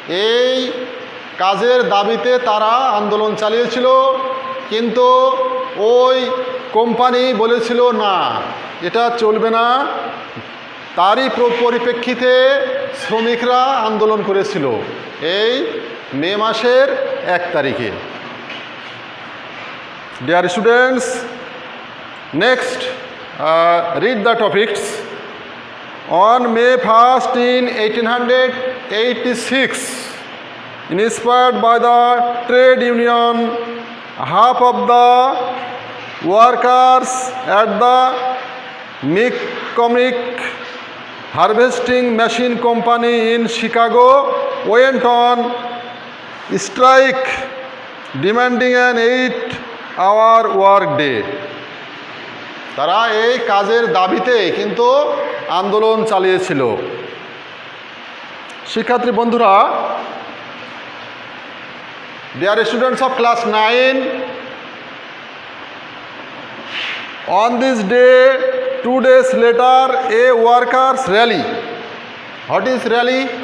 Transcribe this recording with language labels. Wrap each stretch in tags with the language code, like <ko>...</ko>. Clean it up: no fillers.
<bn>এই কাজের দাবিতে তারা আন্দোলন চালিয়েছিল, কিন্তু ওই কোম্পানি বলেছিল না, এটা চলবে না। তারই পরিপ্রেক্ষিতে শ্রমিকরা আন্দোলন করেছিল এই মে মাসের 1 তারিখে।</bn> <en>Dear students, next read the topics. On May 1st in 1886, inspired by the trade union, half of the workers at the McCormick Harvesting Machine Company in Chicago went on strike, demanding an 8-hour work day.</en> <bn>তারা এই কাজের দাবিতে কিন্তু আন্দোলন চালিয়েছিল। শিক্ষার্থী বন্ধুরা,</bn> <en>dear students of class 9, on this day, 2 days later, a workers' rally. What is rally?</en>